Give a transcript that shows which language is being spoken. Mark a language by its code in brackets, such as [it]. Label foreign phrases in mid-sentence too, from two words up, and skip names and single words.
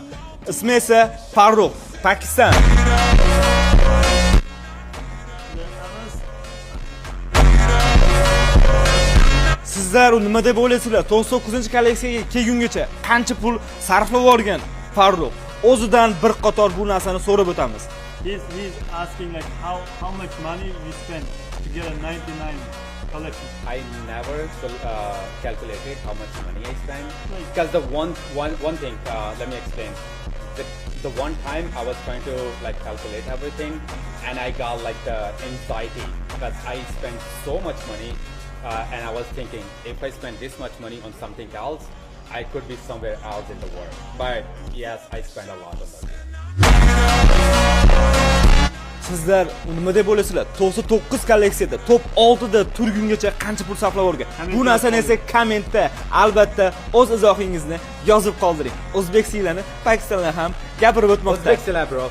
[uz] Ismi esa Farruh, Pokiston. Sizlar nima deb o'ylaysizlar? 99-kolleksiyaga kelgungacha qancha pul sarflab olgan Farruh? O'zidan bir qator bu narsani so'rab o'tamiz. [en] He's asking like how much money you spent to get a 99 collection. I never calculated how much money I spent because the one thing, let me explain. The one time I was trying to like calculate everything, and I got like the anxiety because I spent so much money, and I was thinking if I spend this much money on something else, I could be somewhere else in the world. But yes, I spent a lot of money. [uz] Sizlar nima deb o'ylaysizlar? 99 kolleksiyada top 6 da turgungacha qancha pul sarflab olgan? Bu narsani esa kommentda albatta o'z izohingizni yozib qoldiring. O'zbeklarni, Pokistonlar ham gapirib o'tmoqda.